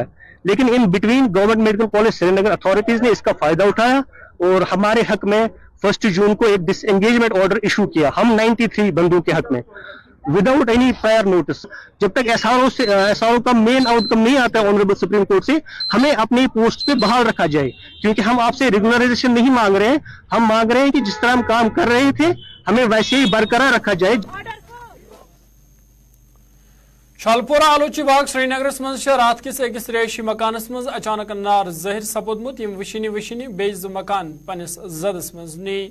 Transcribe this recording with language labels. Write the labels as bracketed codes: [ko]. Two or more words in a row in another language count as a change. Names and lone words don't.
[hi] लेकिन [en] in between [hi] गवर्नमेंट मेडिकल कॉलेज श्रीनगर अथॉरिटीज ने इसका फायदा उठाया और हमारे हक में 1 जून को एक [en] disengagement order [hi] इशू किया हम 93 बंदों के हक में [en] without any prior notice. [hi] जब तक SRO का [en] main outcome [hi] नहीं आता है [en] honourable Supreme Court [hi] से, हमें अपनी पोस्ट पे बहाल रखा जाए, क्योंकि हम आपसे रेगुलराइजेशन नहीं मांग रहे हैं, हम मांग रहे हैं कि जिस तरह हम काम कर रहे थे हमें वैसे ही बरकरार रखा जाए। [ks] शालपोरा आलोची बाग श्रीनगर मज रात किस अकिस रेशी मकानस मज अचानक नार जहिर सपोदमुत यम वशिनी बेज मकान पनिस जदस मज नी।